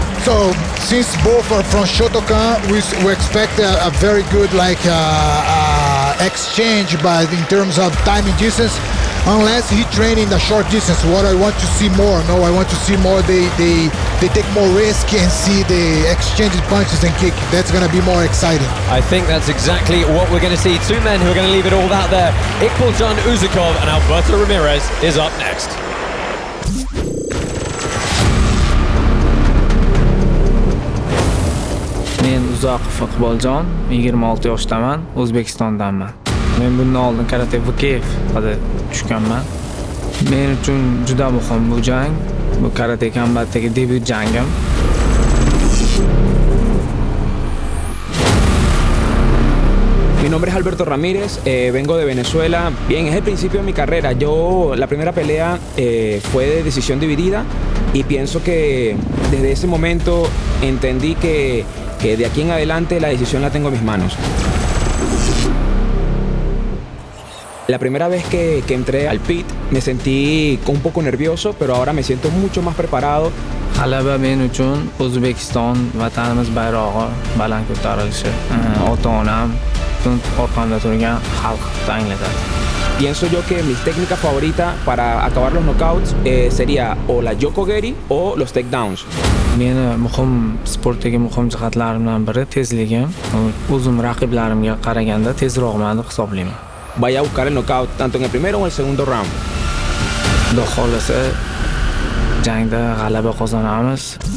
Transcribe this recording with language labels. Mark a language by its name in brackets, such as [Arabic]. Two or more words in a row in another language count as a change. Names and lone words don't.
[English] So, since both are from Shotokan, we expect a very good exchange, but in terms of time and distance, unless he train in the short distance, what I want to see more. No, I want to see more. They take more risk and see the exchanging punches and kick. That's gonna be more exciting. I think that's exactly what we're going to see. 2 men who are going to leave it all out there. Ikboljon Uzakov and Alberto Ramirez is up next. [Uzbek] Men Uzakov Ikboljon, 26 yoshdaman, O'zbekistondanman. Men bundan oldin karate VKF'da tushganman. Men uchun juda muhim bu jang. Bu karate kombatdagi debyut jangim. [Spanish] Mi nombre es Alberto Ramirez, vengo de Venezuela. Bien, es el principio de mi carrera. La primera pelea fue de decisión dividida y pienso que desde ese momento entendí que de aquí en adelante la decisión la tengo en mis manos. La primera vez que entré al pit me sentí un poco nervioso, pero ahora me siento mucho más preparado. [Uzbek] G'alaba men uchun O'zbekiston vatanimiz bayrog'i baland ko'tarilishi. Ota-onam orqamda turgan xalq tayinlatadi. [Spanish] Pienso yo que mis técnicas favoritas para acabar los knockouts sería o la yokogeri o los takedowns. [Uzbek] Meni muhim sportdagi muhim jihatlarimdan biri tezligim. O'zim raqiblarimga qaraganda tezroqman deb hisoblayman. [Spanish] Vaya a buscar el knockout tanto en el primero o en el segundo round. [Uzbek] Xudo xolasa jangda g'alaba qozonamiz.